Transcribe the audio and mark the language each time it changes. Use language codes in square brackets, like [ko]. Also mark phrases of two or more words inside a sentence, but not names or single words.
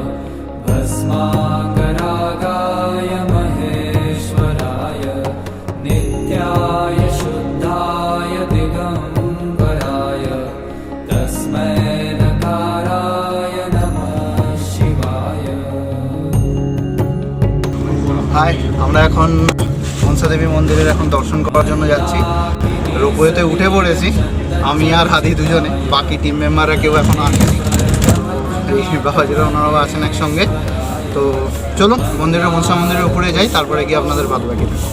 [sa] भस्माङ्गरागाय महेश्वराय नित्याय शुद्धाय दिगम्बराय तस्मै नकाराय नमः शिवाय। [bn] হাই, আমরা এখন মনসা দেবী মন্দিরের এখন দর্শন করার জন্য যাচ্ছি। রোপওয়েতে উঠে পড়েছি আমি আর হাদি দুজনে, বাকি [en] team members [bn] কেউ এখন আসেনি। এই বাবাজিরা ওনারাও আছেন একসঙ্গে। তো চলুন মনসা মন্দিরের উপরে যাই, তারপরে গিয়ে আপনাদের বাদ বাকি।